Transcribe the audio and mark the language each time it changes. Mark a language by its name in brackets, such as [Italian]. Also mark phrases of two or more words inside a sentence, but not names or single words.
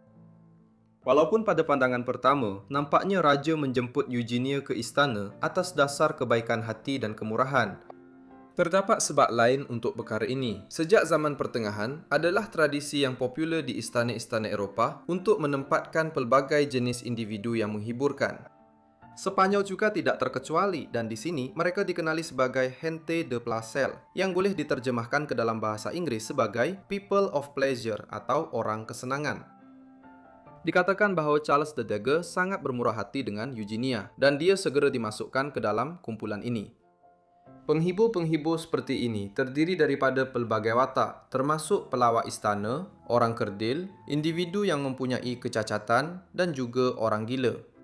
[Malay] Walaupun pada pandangan pertama, nampaknya raja menjemput Eugenia ke istana atas dasar kebaikan hati dan kemurahan, terdapat sebab lain untuk perkara ini. Sejak zaman pertengahan, adalah tradisi yang popular di istana-istana Eropah untuk menempatkan pelbagai jenis individu yang menghiburkan. Sepanyol juga tidak terkecuali dan di sini mereka dikenali sebagai [Spanish] gente de placer [Malay] yang boleh diterjemahkan ke dalam bahasa Inggris sebagai [English] people of pleasure [Malay] atau orang kesenangan. Dikatakan bahawa Charles the Darker sangat bermurah hati dengan Eugenia dan dia segera dimasukkan ke dalam kumpulan ini. Penghibur-penghibur seperti ini terdiri daripada pelbagai watak, termasuk pelawak istana, orang kerdil, individu yang mempunyai kecacatan, dan juga orang gila.